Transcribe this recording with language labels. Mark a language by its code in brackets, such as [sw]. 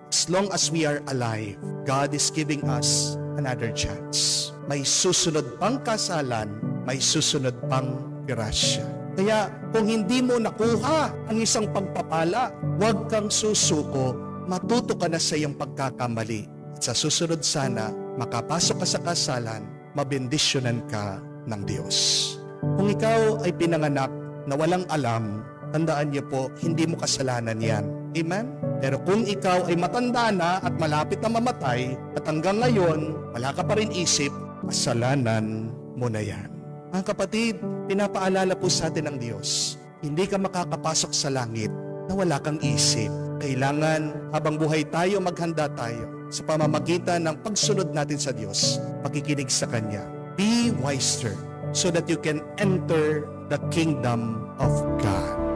[en] As long as we are alive, God is giving us another chance. [tl] May susunod pang kasalan, may susunod pang grasya. Kaya kung hindi mo nakuha ang isang pagpapala, huwag kang susuko, matuto ka na sa iyong pagkakamali. At sa susunod sana, makapasok ka sa kasalan, mabendisyonan ka ng Diyos. Kung ikaw ay pinanganak na walang alam, tandaan niyo po, hindi mo kasalanan yan. Amen? Pero kung ikaw ay matanda na at malapit na mamatay at hanggang ngayon, wala ka pa rin isip, kasalanan mo na yan. Mga kapatid, pinapaalala po sa atin ng Diyos, hindi ka makakapasok sa langit na wala kang isip. Kailangan habang buhay tayo, maghanda tayo sa pamamagitan ng pagsunod natin sa Diyos, pakikinig sa Kanya. [en] Be wiser so that you can enter the kingdom of God.